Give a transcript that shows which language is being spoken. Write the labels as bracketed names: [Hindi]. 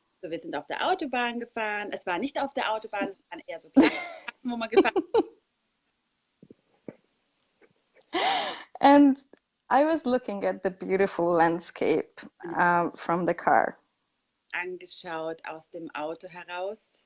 [German] So, wir sind auf der Autobahn gefahren. Es war nicht auf der Autobahn, es waren eher so kleine Straßen, wo man gefahren [English] And I was looking at the beautiful landscape from the car. [German] angeschaut aus dem Auto heraus.